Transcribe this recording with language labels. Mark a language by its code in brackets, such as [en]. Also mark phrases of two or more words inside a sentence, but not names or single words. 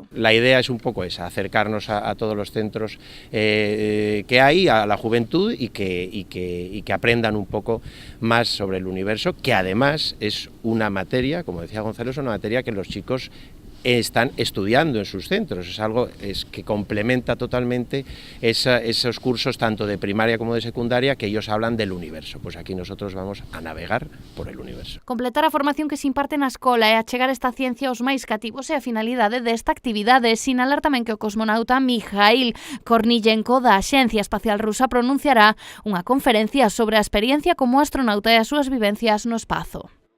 [es] La idea es un poco esa, acercarnos a todos los centros que hay, a la juventud y que aprendan un poco más sobre el universo, que además es una materia, como decía Gonzalo, es una materia que los chicos están estudiando en sus centros, es algo que complementa totalmente esos cursos tanto de primaria como de secundaria que ellos hablan del universo. Pues aquí nosotros vamos a navegar por el universo. [gl] Completar a formación que se imparte na escola e achegar esta ciencia aos máis cativos é a finalidade desta actividade. Sinalar tamén que o cosmonauta Mikhail Korniyenko da Axencia Espacial Rusa pronunciará unha conferencia sobre a experiencia como astronauta e as súas vivencias no espazo.